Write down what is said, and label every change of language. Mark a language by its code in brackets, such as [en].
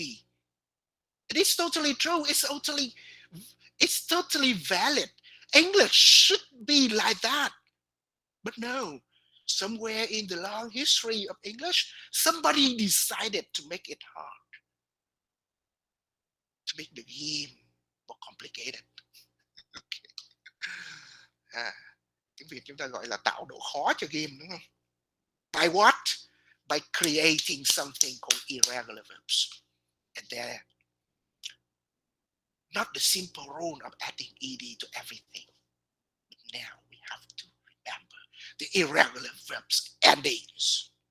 [en] It is totally true. It's totally valid. English should be like that. But no, somewhere in the long history of English, somebody decided to make it hard, to make the game more complicated. [vi] À, tiếng Việt chúng ta gọi là tạo độ khó cho game đúng không? [en] By what? By creating something called irregular verbs. And they're not the simple rule of adding ed to everything. But now we have to remember the irregular verbs endings.